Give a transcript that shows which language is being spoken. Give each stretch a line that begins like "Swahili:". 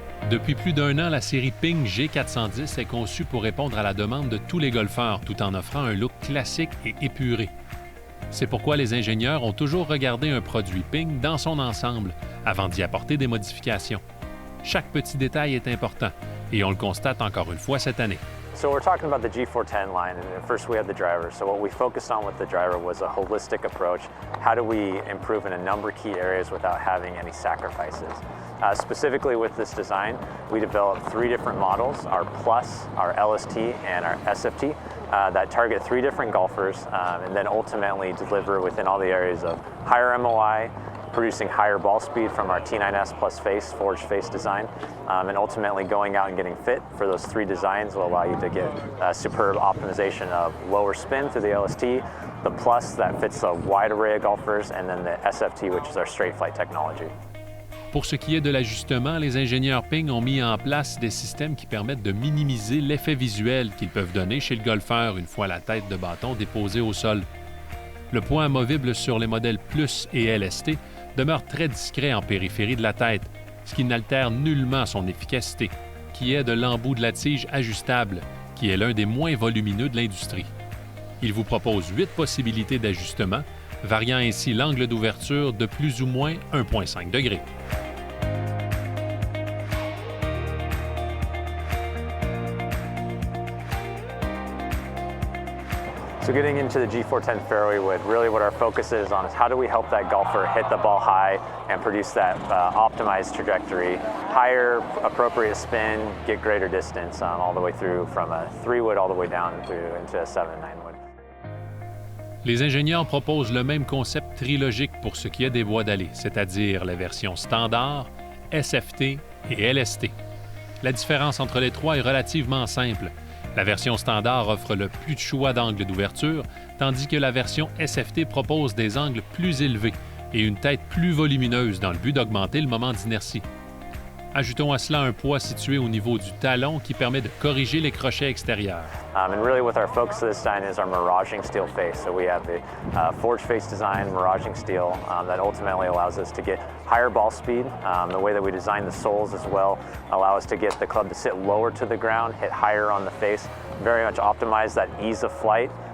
French: Depuis plus d'un an, la série Ping G410 est conçue pour répondre à la demande de tous les golfeurs, tout en offrant un look classique et épuré. C'est pourquoi les ingénieurs ont toujours regardé un produit Ping dans son ensemble avant d'y apporter des modifications. Chaque petit détail est important et on le constate encore une fois cette année.
English: So we're talking about the G410 line, and first we had the driver. So what we focused on with the driver was a holistic approach. How do we improve in a number of key areas without having any sacrifices? Specifically with this design, we developed 3 different models, our Plus, our LST, and our SFT, that target 3 different golfers and then ultimately deliver within all the areas of higher MOI, producing higher ball speed from our T9S Plus face, forged face design, and ultimately going out and getting fit for those 3 designs will allow you to get superb optimization of lower spin through the LST, the Plus that fits a wide array of golfers, and then the SFT, which is our straight flight technology.
French: Pour ce qui est de l'ajustement, les ingénieurs Ping ont mis en place des systèmes qui permettent de minimiser l'effet visuel qu'ils peuvent donner chez le golfeur une fois la tête de bâton déposée au sol. Le point amovible sur les modèles Plus et LST demeure très discret en périphérie de la tête, ce qui n'altère nullement son efficacité, qui est de l'embout de la tige ajustable, qui est l'un des moins volumineux de l'industrie. Il vous propose 8 possibilités d'ajustement, variant ainsi l'angle d'ouverture de plus ou moins 1,5 degrés.
English: So getting into the G410 fairway wood, really what our focus is on is how do we help that golfer hit the ball high and produce that optimized trajectory, higher appropriate spin, get greater distance all the way through from a 3 wood all the way down through into a 7 and 9 wood.
French: Les ingénieurs proposent le même concept trilogique pour ce qui est des bois d'allée, c'est-à-dire les versions standard, SFT et LST. La différence entre les 3 est relativement simple. La version standard offre le plus de choix d'angles d'ouverture, tandis que la version SFT propose des angles plus élevés et une tête plus volumineuse dans le but d'augmenter le moment d'inertie. Ajoutons à cela un poids situé au niveau du talon qui permet de corriger les crochets extérieurs.
English: And really with our focus of this design is our miraging steel face. So we have the forged face design, miraging steel, that ultimately allows us to get higher ball speed. The way that we design the soles as well allow us to get the club to sit lower to the ground, hit higher on the face, very much optimize that ease of flight.